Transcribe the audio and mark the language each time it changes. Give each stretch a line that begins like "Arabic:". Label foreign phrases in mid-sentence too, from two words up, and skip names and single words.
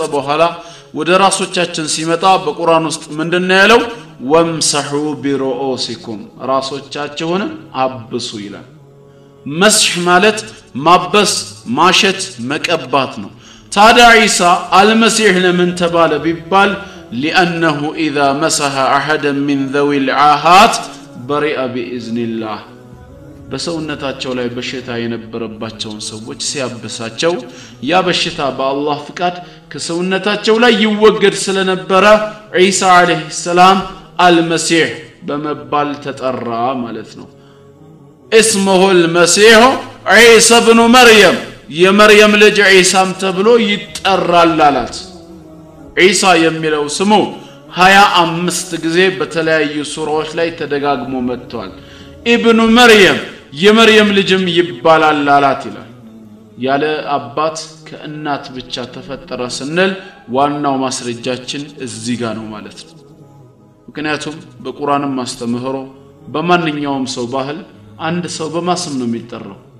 Amharic: በኋላ ወደ ራሶቻችን ሲመጣ በቁርአን ውስጥ ምንድነው ያለው
Arabic: وامسحوا برؤوسكم
Amharic: ራሶቻችሁን አብሱ ይላል መስህ ማለት ማበስ ማሸት መቀባት ነው ታዲያ ዒሳ አልመሲህ ለምን ተባለ ቢባል
Arabic: لانه اذا مسح احدا من ذوي العاهات برئ بإذن الله
Amharic: በሰውነታቸው ላይ በሽታ የነበረባቸውን ሰዎች ሲያበሳቸው ያ በሽታ በአላህ ፍቃድ ከሰውነታቸው ላይ ይወገድ ስለነበረ ዒሳ
Arabic: عليه السلام
Amharic: አልመሲህ በመባል ተጠራ ማለት ነው።
Arabic: اسمه المسيح عيسى ابن مريم
Amharic: የመርየም ልጅ ዒሳም ተብሎ ይጠራል አላት። ዒሳ የሚለው ስሙ 25 ጊዜ በተለያዩ ሱራዎች ላይ ተደጋግሞ መጥቷል። ኢብኑ መርየም የመርየም ልጅም ይባላል አላት ይላል። ያለ አባት ከእናት ብቻ ተፈጠረ ስንል ዋናው ማስረጃችን እዚህ ጋር ነው ማለት ነው። ምክንያቱም በቁርአንም ማስተምህሮ በማንኛውም ሰው ባህል አንድ ሰው በማስም ነው የሚጠራው፣